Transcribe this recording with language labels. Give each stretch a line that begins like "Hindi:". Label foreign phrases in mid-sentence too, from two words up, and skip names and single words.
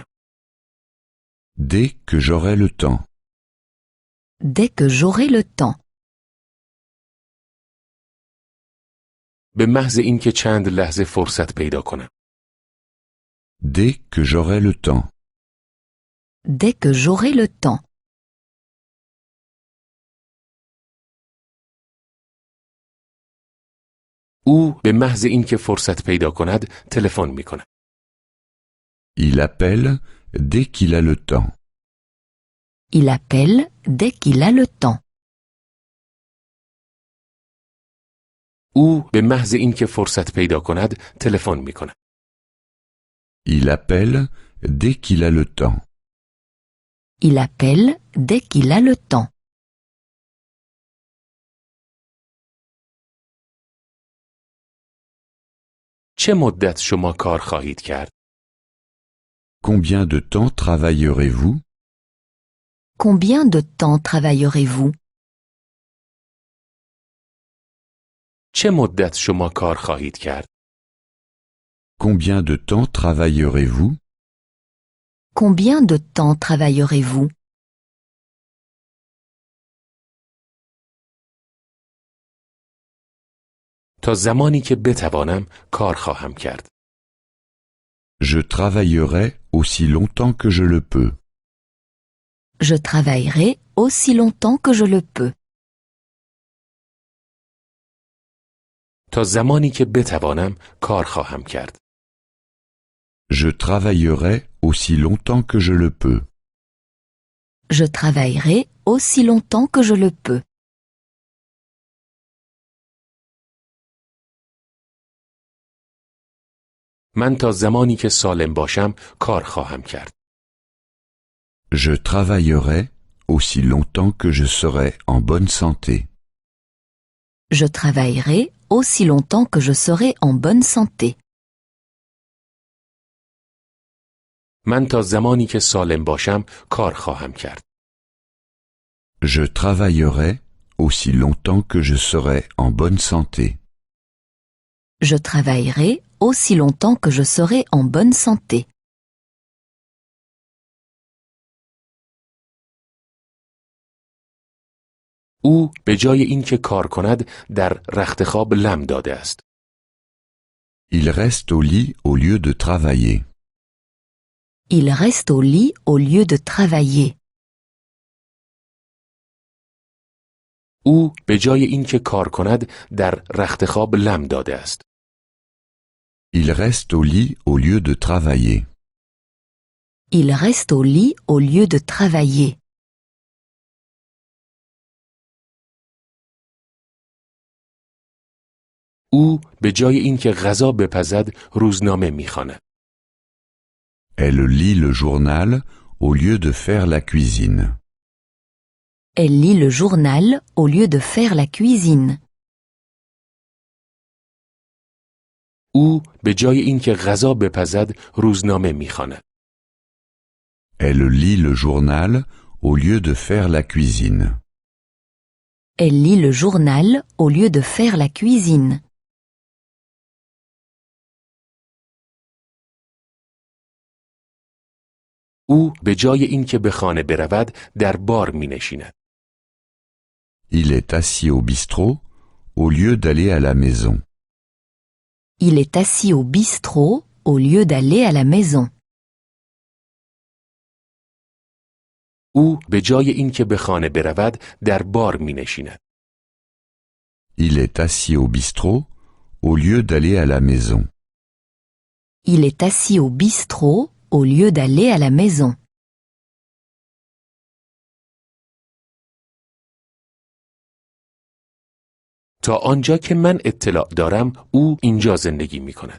French: Dès que j'aurai le temps. Dès que j'aurai le temps.
Persian: به محض اینکه چند لحظه فرصت پیدا کنم.
French: Dès que j'aurai le temps. Dès que j'aurai le temps.
Persian: او به محض اینکه فرصت پیدا کند تلفن می کند.
French: Il appelle dès qu'il a le temps. Il appelle dès qu'il a le temps.
Persian: او به محض اینکه فرصت پیدا کند تلفن می کند.
French: Il appelle dès qu'il a le temps. Il appelle dès qu'il a le temps.
Persian: چه مدت شما کار خواهید کرد؟
French: Combien de temps travaillerez-vous? Combien de temps travaillerez-vous?
Persian: چه مدت شما کار خواهید کرد؟
French: Combien de temps travaillerez-vous? Combien de temps travaillerez-vous?
Persian: تا زمانی که بتوانم کار خواهم کرد.
French: Je travaillerai aussi longtemps que je le peux. Je travaillerai aussi longtemps que je le peux.
Persian: تا زمانی که بتوانم کار خواهم کرد.
French: Je travaillerai aussi longtemps que je le peux. Je travaillerai aussi longtemps que je le peux.
Persian: من تا زمانی که سالم باشم کار خواهم کرد.
French: Je travaillerai aussi longtemps que je serai en bonne santé. Je travaillerai aussi longtemps que je serai en bonne santé.
Persian: من تا زمانی که سالم باشم کار خواهم کرد.
French: Je travaillerai aussi longtemps que je serai en bonne santé. Je travaillerai aussi longtemps que je serai en bonne santé.
Persian: او به جای اینکه کار کند در رخت خواب لم داده است.
French: Il reste au lit au lieu de travailler. Il reste au lit au lieu de travailler.
Persian: او به جای اینکه کار کند در رخت خواب لم داده است.
French: Il reste au lit au lieu de travailler. Il reste au lit au lieu de travailler.
Persian: او به جای اینکه غذا بپزد روزنامه می‌خواند.
French: Elle lit le journal au lieu de faire la cuisine. Elle lit le journal au lieu de faire la cuisine.
Persian: او به جای اینکه غذا بپزد روزنامه می‌خواند.
French: Elle lit le journal au lieu de faire la cuisine. Elle lit le journal au lieu de faire la cuisine.
Persian: او به جای اینکه به خانه برود در بار می‌نشیند.
French: Il est assis au bistrot au lieu d'aller à la maison. Il est assis au bistrot au lieu d'aller à la maison.
Persian: او به جای اینکه به خانه برود در بار می‌نشیند.
French: Il est assis au bistrot au lieu d'aller à la maison. Il est assis au bistrot au lieu d'aller à la maison.
Persian: تا آنجا که من اطلاع دارم او اینجا زندگی می‌کند.